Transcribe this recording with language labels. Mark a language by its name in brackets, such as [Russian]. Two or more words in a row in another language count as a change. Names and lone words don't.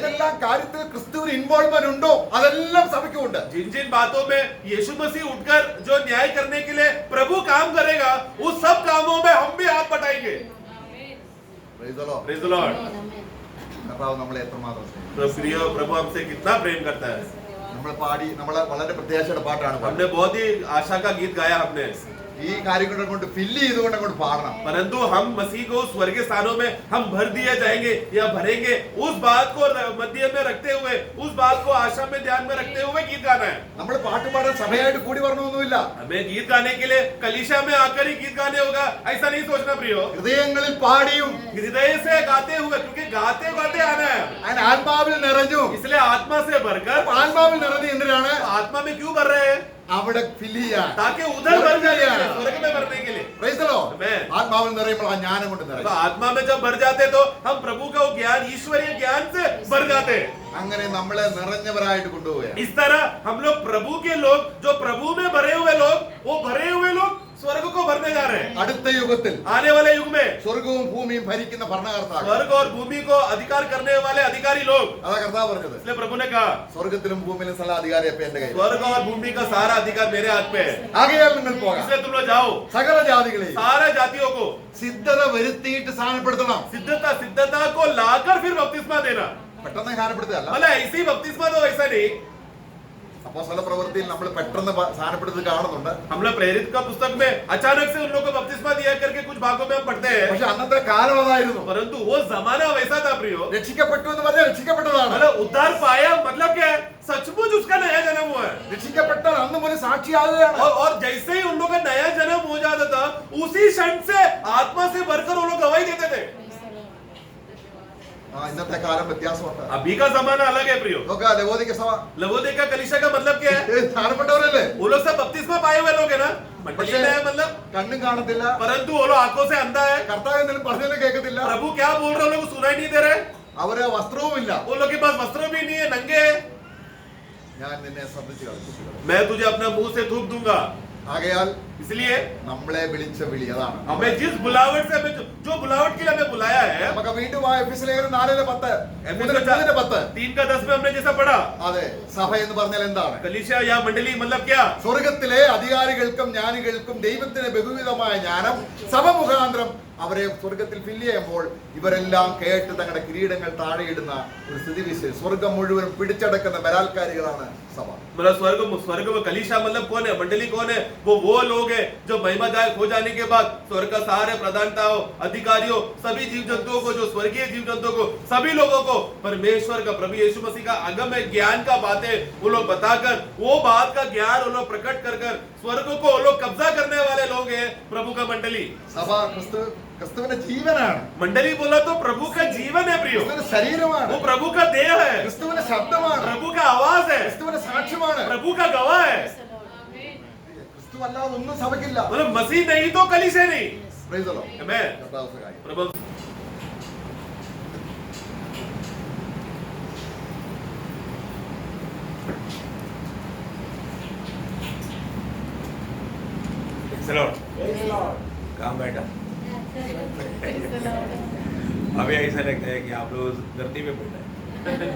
[Malayalam] ഏതെല്ലാം കാര്യത്തിൽ ക്രിസ്തുവിന് ഇൻവോൾവ്മെന്റ് ഉണ്ടോ അതെല്ലാം സഭയ്ക്കുണ്ട്. [Hindi] जिन जिन बातों में यीशु मसीह उठकर जो न्याय करने के लिए प्रभु काम करेगा, उस सब कामों में हम भी हाथ बटाएंगे. [English] Praise the Lord. Praise the Lord. [Malayalam] കർത്താവ് നമ്മളെ എത്രമാത്രം സ്നേഹിക്കുന്നു. [Hindi] तो प्रिय प्रभु हमसे कितना प्रेम करता है. [Malayalam] നമ്മൾ പാടി നമ്മളെ വളരെ പ്രത്യാശയുടെ പാട്ടാണ് പാടുന്നത്. [Hindi] हमने बहुत ही आशा का गीत गाया हमने. [Malayalam] ഈ കാര്യങ്ങളെ കൊണ്ട് ഫില്ല് ചെയ്തുകൊണ്ട് അങ്ങോട്ട് പാടണം. [Hindi] परंतु हम मसीह को स्वर्गीय स्थानों में हम भर दिए जाएंगे या भरेंगे, उस बात को मध्य में रखते हुए, उस बात को आशा में ध्यान में रखते हुए गीत गाना है. [Malayalam] നമ്മൾ പാട്ട് പാടാൻ സഭയായിട്ട് കൂടി വരണമെന്നൊന്നുമില്ല. [Hindi] हमें गीत गाने के लिए कलीसिया में आकर ही गीत गाने होगा, ऐसा नहीं सोचना प्रियो. [Malayalam] ഹൃദയങ്ങളിൽ പാടിയും [Hindi] हृदय से गाते हुए, क्योंकि गाते गाते आना है. [Malayalam] അതിന് ആത്മാവിൽ നിറഞ്ഞു. [Hindi] इसलिए आत्मा से भरकर. [Malayalam] ആത്മാവിൽ നിറഞ്ഞ് എന്തിനാണ്? [Hindi] आत्मा में क्यों भर रहे हैं? [Malayalam] അവിടെ ഫില്ല് ചെയ്യാൻ. [Hindi] ताकि उधर भर जाए, स्वर्ग में भरने के लिए. [English] Praise the Lord. Amen. [Malayalam] ആത്മാവിൽ നിറയുമ്പോൾ ആ ജ്ഞാനം കൊണ്ട് [Hindi] तो [Malayalam] നിറയും. [Hindi] आत्मा में जब भर जाते तो हम प्रभु का वो ज्ञान, ईश्वरीय ज्ञान से भर जाते. [Malayalam] അങ്ങനെ നമ്മളെ നിറഞ്ഞവരായിട്ട് കൊണ്ടുപോവുകയാണ്. [Hindi] इस तरह हम लोग प्रभु के लोग, जो प्रभु में भरे हुए लोग, वो भरे हुए लोग स्वर्ग को भरने जा रहे हैं. [Malayalam] അടുത്ത യുഗത്തിൽ [Hindi] आने वाले युग में [Malayalam] സ്വർഗവും ഭൂമിയും ഭരിക്കുന്ന ഭരണകർത്താക്കൾ. [Hindi] स्वर्ग और भूमि को अधिकार करने वाले अधिकारी लोग. [Malayalam] അതാ കർത്താവ് പറഞ്ഞത്. [Hindi] इसलिए प्रभु ने कहा, [Malayalam] സ്വർഗത്തിലും ഭൂമിയിലും സകല അധികാരം ഇപ്പൊ എന്റെ കയ്യിൽ. [Hindi] स्वर्ग और भूमि का सारा अधिकार मेरे हाथ पे है. [Malayalam] ആകയാൽ നിങ്ങൾ പോകാം. [Hindi] इसलिए तुम लोग जाओ, [Malayalam] സകല ജാതികളെയും [Hindi] सारे जातियों को [Malayalam] സിദ്ധത വരുത്തിയിട്ട് സ്ഥാനപ്പെടുത്തണം. [Hindi] सिद्धता को लाकर फिर बपतिस्मा देना. [Malayalam] പെട്ടെന്ന് സ്ഥാനപ്പെടുത്തുകയല്ല. [Hindi] मतलब ऐसी बपतिस्मा तो ऐसा नहीं. [Malayalam] അപ്പോസ്തല പ്രവൃത്തിയിൽ നമ്മൾ പെട്ടെന്ന് സ്ഥാനപ്പെടുത്തി കാണുന്നുണ്ട്. [Hindi] हम लोग प्रेरित का पुस्तक में अचानक से उन लोगों को बपतिस्मा दिया करके कुछ भागों में हम पढ़ते हैं. [Malayalam] പക്ഷെ അന്നത്തെ കാലം അതായിരുന്നു. [Hindi] परंतु वो जमाना वैसा था प्रियो. [Malayalam] രക്ഷിക്കപ്പെട്ടു എന്ന് പറഞ്ഞാൽ രക്ഷിക്കപ്പെട്ടതാണ്. [Hindi] मतलब उद्धार पाया मतलब क्या है? सचमुच उसका नया जन्म हुआ है. [Malayalam] രക്ഷിക്കപ്പെട്ടാൽ അന്ന് മുതൽ സാക്ഷിയാകുകയാണ്. [Hindi] और जैसे ही उन लोगों का नया जन्म हो जाता था, उसी क्षण से आत्मा से भरकर वो लोग गवाही देते थे. [Malayalam] ഇന്നത്തെ കാലം വ്യത്യാസമുണ്ട്. [Hindi] अभी का जमाना अलग है प्रियो. [Malayalam] നോക്ക ലവോദിക്ക സഭ [Hindi] लवोदिका कलीसिया का मतलब क्या है? [Malayalam] സ്ഥാനപ്പെട്ടവരല്ലേ? [Hindi] वो लोग सब बपतिस्मा पाए हुए लोग है ना. मंडली में है मतलब. [Malayalam] കണ്ണും കാണത്തില്ല. [Hindi] परंतु वो लोग आंखों से अंधा है. [Malayalam] കർത്താവ് എന്തെങ്കിലും പറഞ്ഞാലും കേൾക്കത്തില്ല. [Hindi] प्रभु क्या बोल रहे हैं, वो लोग सुनाई नहीं दे रहे. [Malayalam] അവര് വസ്ത്രവുമില്ല. [Hindi] वो लोग के पास वस्त्र भी नहीं है, नंगे हैं. [Malayalam] ഞാൻ നിന്നെ ശ്രദ്ധിച്ചു കളിച്ചു. [Hindi] मैं तुझे अपना मुंह से थूक दूंगा. [Malayalam] ആകയാൽ [Hindi] इसलिए [Malayalam] നമ്മളെ വിളിച്ച വിളി അതാണ്. [Hindi] हमें जिस बुलावट से हमें जो बुलावट के लिए हमें बुलाया है. [Malayalam] നമുക്ക് വീണ്ടും ആ എഫെസ്യ ലേഖനം 4:10 [Hindi] एफिसुस 3:10 3:10 में हमने जैसा पढ़ा. [Malayalam] അതെ സഭ എന്ന് പറഞ്ഞാൽ എന്താണ്? [Hindi] कलीसिया या मंडली मतलब क्या? [Malayalam] സ്വർഗത്തിലെ അധികാരികൾക്കും ജ്ഞാനികൾക്കും ദൈവത്തിന് ബഹുവിധമായ ജ്ഞാനം സഭ മുഖാന്തരം അവരെ സ്വർഗത്തിൽ ഫില്ല് ചെയ്യുമ്പോൾ ഇവരെല്ലാം കേട്ട് തങ്ങളുടെ കിരീടങ്ങൾ താഴെയിടുന്ന ഒരു സ്ഥിതിവിശേഷം. സ്വർഗം മുഴുവൻ പിടിച്ചടക്കുന്ന ബലാത്കാരികളാണ് സഭ. [Hindi] मतलब स्वर्ग में कलीसिया मतलब कौन है? मंडली कौन है? वो लोग हैं जो महिमादायक हो जाने के बाद स्वर्ग का सारे प्रधानताओं, अधिकारियों, सभी जीव जंतुओं को, जो स्वर्गीय जीव जंतुओं को, सभी लोगों को परमेश्वर का, प्रभु यीशु मसीह का अगम ज्ञान का बातें वो लोग बताकर, वो बात का ज्ञान वो लोग प्रकट कर स्वर्ग को वो लोग कब्जा करने वाले लोग हैं प्रभु का मंडली. [Malayalam] സഭ ക്രിസ്തുവിന്റെ ജീവനാണ്. [Hindi] मंडली बोला तो प्रभु का जीवन है प्रियो. [Malayalam] ക്രിസ്തുവിന്റെ ശരീരമാണ്. [Hindi] वो प्रभु का देह है, [Malayalam] ക്രിസ്തുവിന്റെ ശബ്ദമാണ്. [Hindi] प्रभु का आवाज है, [Malayalam] ക്രിസ്തുവിന്റെ സാക്ഷ്യമാണ്. [Hindi] प्रभु का गवाह है. [Malayalam] ക്രിസ്തു അല്ലാതെ ഒന്നും സഭയ്ക്കില്ല. [Hindi] मतलब मसीह नहीं तो कलीसिया नहीं. [English] Praise the Lord. Amen. [Malayalam] കർത്താവ് സഹായിക്കട്ടെ. [Hindi] प्रभु काम बैठा. अभी ऐसा लगता है कि आप लोग धरती में बैठे हैं.